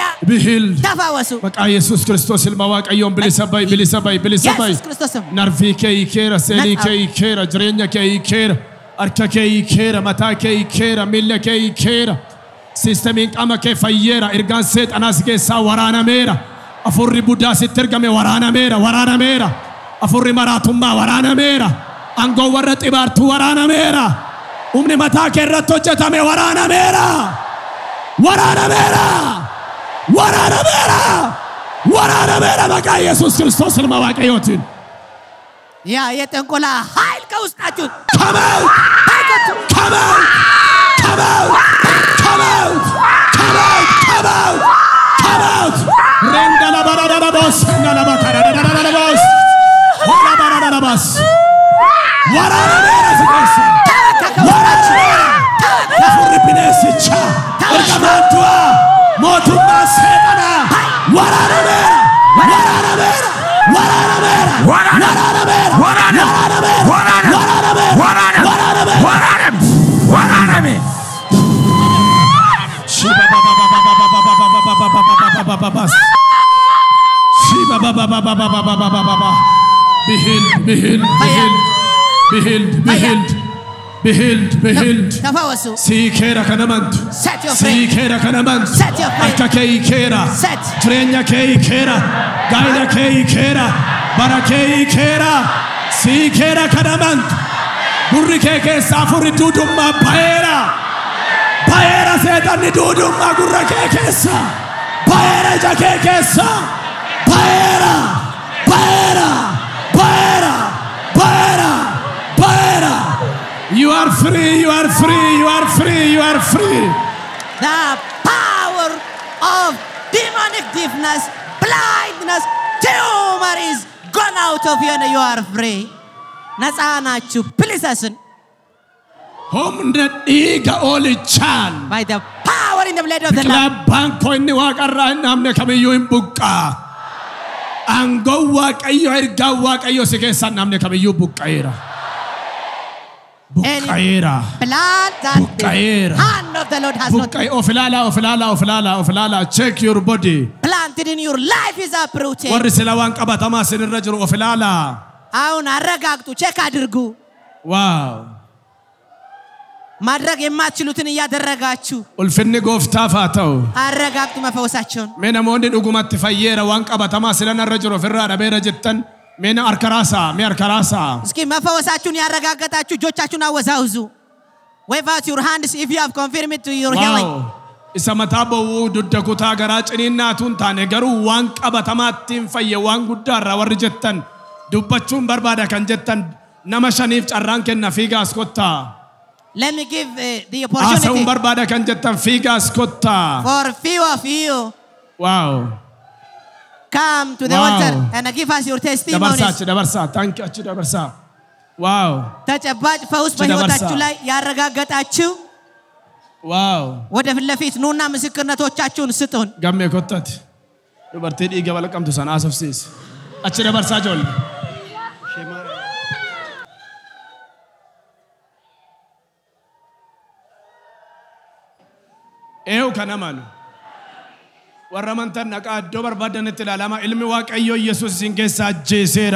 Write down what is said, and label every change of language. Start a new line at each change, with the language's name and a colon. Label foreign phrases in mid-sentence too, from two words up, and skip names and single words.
English: Be healed.
Amharic: ተፈወሱ
Oromo: Maqaa Yesuus Kiristoos ilma waaqayyoon bilisa ba'i, bilisa ba'i, bilisa ba'i.
Amharic: ኢየሱስ ክርስቶስም
Oromo: Narvii kee hiikeera, seelii kee hiikeera, jireenya kee hiikeera, harka kee hiikeera, mataa kee hiikeera, miilla kee hiikeera. Siistemiin qaama kee fayyeera, ergaan seexanaas keessaa waraanameera. Afurri buddaa sitti ergame waraanameera, waraanameera. Afurri maraatummaa waraanameera. Angoo warra xibaartuu waraanameera. Humni mataa kee irratti hojjetame waraanameera. Waraanameera. Waraanameera. Waraanameera maqaa Yesuus Kiristoos ilma waaqayyootiin.
Amharic: ያ የጥንቆላ ኃይል ከውስጣችሁ
English: Come out! Come out! Come out! Come out! Come out! Come out! Come out! Renda la barada la boss, renda la bakara la boss. Hola barada la boss.
Oromo: Waraanameera si keessa. Waraanameera. Afurri bineensicha. Ergamaan du'aa. Mootummaa seexanaa. Waraanameera. Waraanameera. Waraanameera. Waraanameera. Waraanameera. Waraanameera. Shiba ba ba ba ba ba ba ba ba ba ba ba ba ba ba ba ba. Shiba ba ba ba ba ba ba ba ba ba ba ba.
English: Be healed, be healed, be healed, be healed, be healed, be healed, be healed.
Amharic: ተፈወሱ
Oromo: Siikeera kanamantu.
English: Set your free.
Oromo: Siikeera kanamantu.
English: Set your free.
Oromo: Akka kee hiikeera.
English: Set.
Oromo: Jireenya kee hiikeera. Gaa'ila kee hiikeera. Bara kee hiikeera. Siikeera kanamantu. Gurri kee keessaa afurri duudummaa baheera. Baheera seexanni duudummaa gurra kee keessa. Baheera ija kee keessa. Baheera. Baheera. Baheera. Baheera. Baheera.
English: You are free, you are free, you are free, you are free. The power of demonic deafness, blindness, tumor is gone out of you and you are free.
Amharic: ነፃ ናችሁ።
English: Please listen.
Oromo: Humna dhiiga oolichaan.
English: By the power in the blood of the Lamb.
Oromo: Labbaan koo inni waaqarraa hin dhabne kamiyyuu hin buqqaa. Aangoon waaqayyo ergaan waaqayyo si keessaa hin dhabne kamiyyuu buqqa'eera. Buqqa'eera.
English: Blood that
Oromo: Buqqa'eera.
English: the hand of the Lord has not
Oromo: Buqqa'e of ilaalaa of ilaalaa of ilaalaa of ilaalaa.
English: Check your body. planted in your life is uprooted.
Oromo: Warri sila waan qabatamaa sinirra jiru of ilaalaa.
Amharic: አሁን አረጋግጡ፣ ቼክ አድርጉ። Wow. ማድረግ የማትችሉትን እያደረጋችሁ
Oromo: Ulfinni gooftaaf haa ta'u.
Amharic: አረጋግጡ መፈወሳቸውን።
Oromo: Mee namoonni dhugumatti fayyeera waan qabatamaa silanarra jiru ofirraa dhabeera jettan mee na harka raasaa mee harka raasaa.
Amharic: እስኪ መፈወሳችሁን ያረጋገጣችሁ እጆቻችሁን አወዛውዙ።
English: Wave out your hands if you have confirmed to your healing. Wow.
Oromo: isa mataa ba'uu dudda kutaa garaa ciniinnaatuun taane garuu waan qabatamaattiin fayye waan guddaarraa warri jettan dubbachuun barbaada kan jettan nama shaniif carraan kenna fiigaas kottaa.
English: Let me give the opportunity
Oromo: Haasa'uun barbaada kan jettan fiigaas kottaa.
English: for few of you. Wow. Come to the Wow. altar and give us your testimonies.
Oromo: Dabarsaa.
English: Thank you.
Oromo: Achi dabarsaa. Wow.
Amharic: ተጨባጭ ፈውስ በሕይወታችሁ ላይ ያረጋገጣችሁ Wow. ወደ ፊት ለፊት ኑና ምስክርነቶቻችሁን ስጡን።
Oromo: Gammee kottati. Dubartii dhiiga balaqamtu sana haasofsiisi. Achi dabarsaa ijoollee. Eewu kan amanu. Warra amantan naqaa iddoo barbaadanitti ilaalama ilmi Waaqayyoo Yesuus isin keessaa ajjeeseera.